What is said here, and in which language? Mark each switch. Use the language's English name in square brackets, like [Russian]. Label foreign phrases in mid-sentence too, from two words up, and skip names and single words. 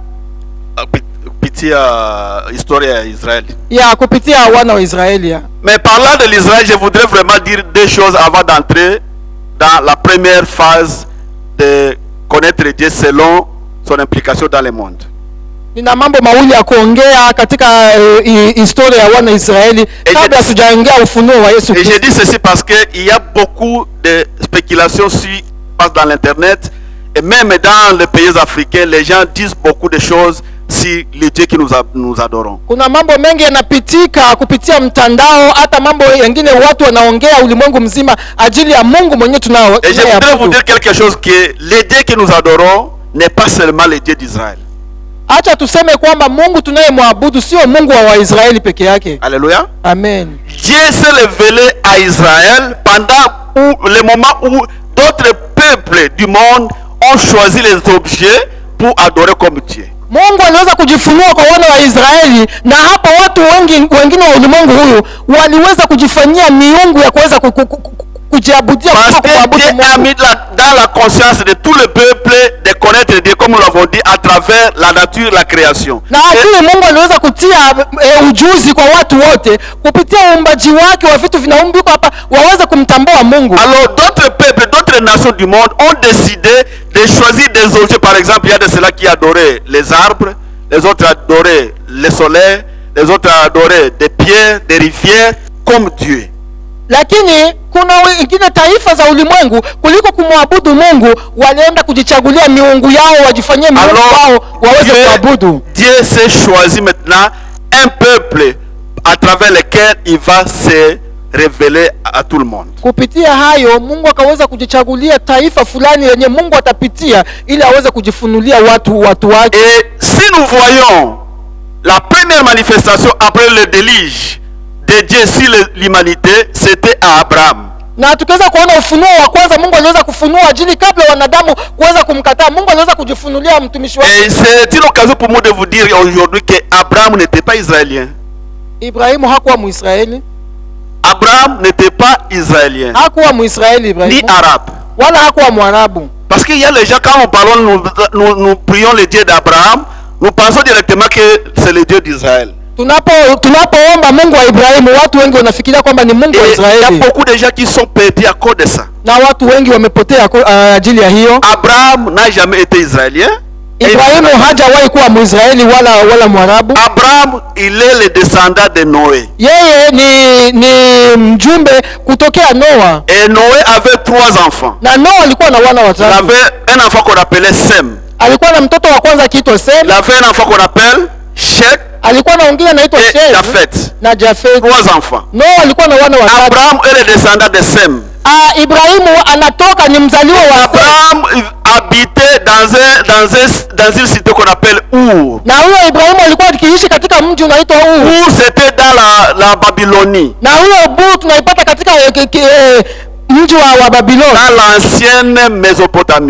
[Swahili] historia ya Israeli. Ya kupitia wana wa Israeli. [French] Mais parlant de l'Israël, je voudrais vraiment dire deux choses avant d'entrer dans la première phase de connaître Dieu selon son implication dans le monde. [Swahili] Nina mambo mawili ya kuongea katika historia ya wana Israeli kabla tujaongea ufunuo wa Yesu Kristo. [French] Et je dis ceci parce que il y a beaucoup de spéculations qui passent dans l'internet et même dans les pays africains, les gens disent beaucoup de choses sur le Dieu que nous adorons. [Swahili] Kuna mambo mengi yanapitika kupitia mtandao, hata mambo mengine watu wanaongea ulimwengu mzima ajili ya Mungu mwenyewe tunao. [French] Et je voudrais vous dire quelque chose, que le Dieu que nous adorons n'est pas seulement le Dieu d'Israël. [Swahili] Acha tuseme kwamba Mungu tunayemwabudu sio Mungu wa Waisraeli peke yake. [French] Alléluia. Amen. Dieu s'est révélé à Israël pendant le moment où d'autres peuples du monde ont choisi les objets pour adorer comme Dieu. [Swahili] Mungu aliweza kujifunua kwa wana wa Israeli, na hapo watu wengine wa ulimwengu huu waliweza kujifanyia miungu ya kuweza kujiabudia [French] Parce [Swahili] kuliko [French] que [Swahili] kuabudu [French] Dieu a [Swahili] Mungu. [French] mis dans la conscience de tout le peuple de connaître Dieu, comme nous l'avons dit, à travers la nature, la création. [Swahili] Na akili Mungu aliweza kutia ujuzi kwa watu wote kupitia uumbaji wake wa vitu vinaumbika hapa waweze kumtambua Mungu. [French] Alors d'autres peuples, d'autres nations du monde ont décidé de choisir des objets. Par exemple, il y a de ceux-là qui adoraient les arbres, les autres adoraient le soleil, les autres adoraient des pierres, des rivières comme Dieu. [Swahili] Lakini kuna wengine taifa za ulimwengu kuliko kumwabudu Mungu walienda kujichagulia miungu yao wajifanyie miungu wao waweze kuabudu. [French] Dieu s'est choisi maintenant un peuple à travers lequel il va se révéler à tout le monde. [Swahili] Kupitia hayo Mungu akaweza kujichagulia taifa fulani yenye Mungu atapitia ili aweze kujifunulia watu wake. [French] Et si nous voyons la première manifestation après le déluge de Dieu sur l'humanité, c'était à Abraham. [Swahili] Na tukiweza kuona ufunuo wa kwanza Mungu aliweza kufunua ajili kabla wanadamu kuweza kumkataa. Mungu aliweza kujifunulia mtumishi wake. [French] Et c'est une occasion pour moi de vous dire aujourd'hui que Abraham n'était pas israélien. [Swahili] Ibrahimu hakuwa Muisraeli. [French] Abraham n'était pas israélien. [Swahili] Hakuwa Muisraeli Ibrahimu. [French] Ni arabe. [Swahili] Wala hakuwa Mwarabu. [French] Parce qu'il y a les gens, quand nous parlons, nous prions le Dieu d'Abraham, nous pensons directement que c'est le Dieu d'Israël. [Swahili] Tunapoomba Mungu wa Ibrahimu, watu wengi wanafikiria kwamba ni Mungu wa Israeli. [French] Il y a beaucoup de gens qui sont perdus à cause de ça. [Swahili] Na watu wengi wamepotea ajili ya hiyo. [French] Abraham n'a jamais été israélien. [Swahili] Ibrahimu hajawahi kuwa Mwisraeli wala Mwarabu. [French] Abraham, il est le descendant de Noé. [Swahili] Yeye ni mjumbe kutokea Noa. [French] Et Noé avait 3 enfants. [Swahili] Na Noa alikuwa na wana watatu. [French] Il avait un enfant qu'on appelait Sem. [Swahili] Alikuwa na mtoto wa kwanza akiitwa Sem. [French] Il avait un enfant qu'on appelle Shet. [Swahili] Alikuwa na mwingine anaitwa Shem na Jafet. [French] 3 enfants. [Swahili] Noa alikuwa na wana watatu. [French] Abraham est le descendant de Sem. [Swahili] Ibrahimu anatoka ni mzaliwa wa [French] Abraham habitait dans une cité qu'on appelle Ur. [Swahili] Na huyo Ibrahimu alikuwa akiishi katika mji unaitwa Ur. [French] Ur c'était dans la Babylonie. [Swahili] Na huyo Ur tunaipata katika mji wa Babiloni. [French] Dans l'ancienne Mésopotamie.